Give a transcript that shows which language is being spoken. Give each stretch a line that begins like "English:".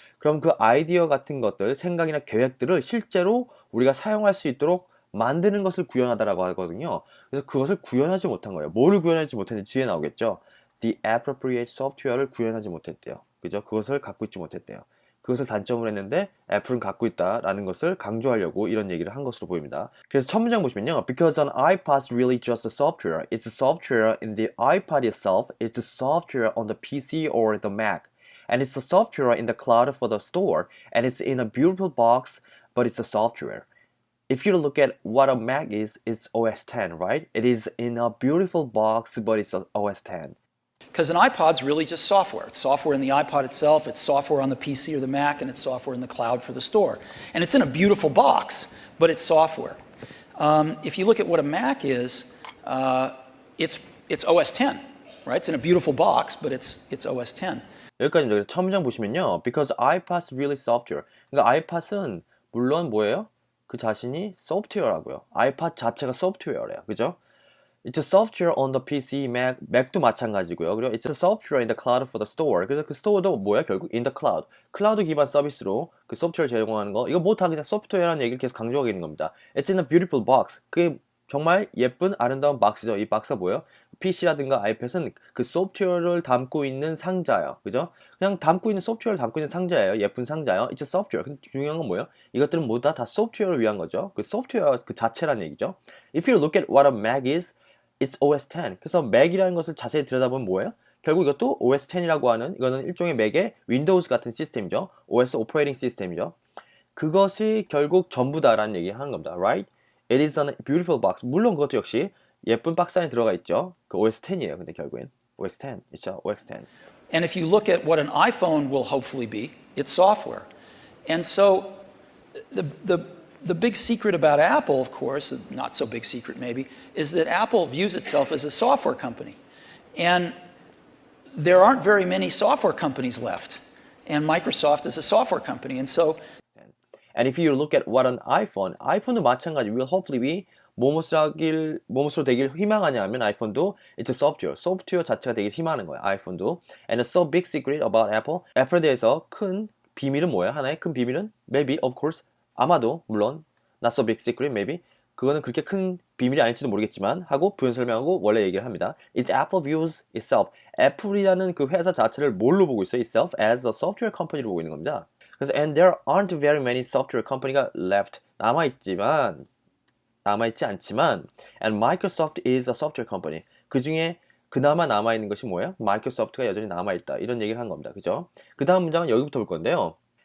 Korean: 그럼 그 아이디어 같은 것들, 생각이나 계획들을 실제로 우리가 사용할 수 있도록 만드는 것을 구현하다라고 하거든요. 그래서 그것을 구현하지 못한 거예요. 뭐를 구현하지 못했는지 뒤에 나오겠죠. The appropriate software를 구현하지 못했대요. 그죠? 그것을 갖고 있지 못했대요. 그것을 단점으로 했는데 애플은 갖고 있다라는 것을 강조하려고 이런 얘기를 한 것으로 보입니다. 그래서 첫 문장 보시면요.
English: Because an iPod is really just a software. It's the software in the iPod itself. It's the software on the PC or the Mac. And it's the software in the cloud for the store. And it's in a beautiful box, but it's a software. If you look at what a Mac is, it's OS X, right? It is in a beautiful box, but it's OS X. Because an iPod's really just software. It's software in the iPod itself, it's software on the PC or the Mac, and it's software in the cloud for the store. And it's in a beautiful box, but it's software. If you look at what a Mac is, it's OS X, right? It's in a beautiful box, but it's OS X.
Korean: 여기까지입니다. 첫 문장 보시면요.
English: Because iPod's really software.
Korean: 그러니까 iPod은 물론 뭐예요? 그 자신이 소프트웨어라고요. iPod 자체가 소프트웨어래요. 그죠?
English: It's a software on the PC, Mac, Mac도
Korean: 마찬가지고요. 그리고
English: it's a software in the cloud for the store.
Korean: 그래서 그 스토어도 뭐야? 결국
English: in the cloud.
Korean: 클라우드 기반 서비스로 그 소프트웨어를 제공하는 거. 이거 뭐 다 그냥 소프트웨어라는 얘기를 계속 강조하고 있는 겁니다.
English: It's in a beautiful box.
Korean: 그게 정말 예쁜 아름다운 박스죠. 이 박스가 뭐예요? PC라든가 아이패드는 그 소프트웨어를 담고 있는 상자예요. 그죠? 그냥 담고 있는 소프트웨어를 담고 있는 상자예요. 예쁜 상자예요.
English: It's a software.
Korean: 근데 중요한 건 뭐예요? 이것들은 모두 다 소프트웨어를 위한 거죠. 그 소프트웨어 그 자체라는 얘기죠.
English: If you look at what a Mac is, it's OS X.
Korean: 그래서 Mac이라는 것을 자세히 들여다보면 뭐예요? 결국 이것도 OS X이라고 하는 이거는 일종의 Mac의 윈도우즈 같은 시스템이죠. OS 오퍼레이팅 시스템이죠. 그것이 결국 전부다라는 얘기 하는 겁니다.
English: Right? It is a beautiful box.
Korean: 물론 그것도 역시 예쁜 박스 안에 들어가 있죠. 그 OS X이에요. 근데 결국엔 OS X. 있죠. OS X.
English: And if you look at what an iPhone will hopefully be, it's software. And so the big secret about Apple, of course, not so big secret maybe, is that Apple views itself as a software company. And there aren't very many software companies left. And Microsoft is a software company. And so And if you look at what an iPhone도 마찬가지 will hopefully be
Korean: 무엇으로 되길 희망하냐 하면 아이폰도
English: it's a software
Korean: 자체가 되길 희망하는 거야 아이폰도.
English: And a so big secret about Apple,
Korean: 애플에 대해서 큰 비밀은 뭐야? 하나의 큰 비밀은 maybe, of course, 아마도, 물론
English: not so big secret, maybe
Korean: 그거는 그렇게 큰 비밀이 아닐지도 모르겠지만 하고 부연 설명하고 원래 얘기를 합니다.
English: It's Apple views itself.
Korean: 애플이라는 그 회사 자체를 뭘로 보고 있어요?
English: itself as a software company로
Korean: 보고 있는 겁니다. 그래서
English: and there aren't very many software company가 left
Korean: 남아있지 않지만
English: and Microsoft is a software company.
Korean: 그 중에 그나마 남아있는 것이 뭐예요? 마이크로소프트가 여전히 남아있다. 이런 얘기를 한 겁니다. 그죠? 그 다음 문장은 여기부터 볼 건데요.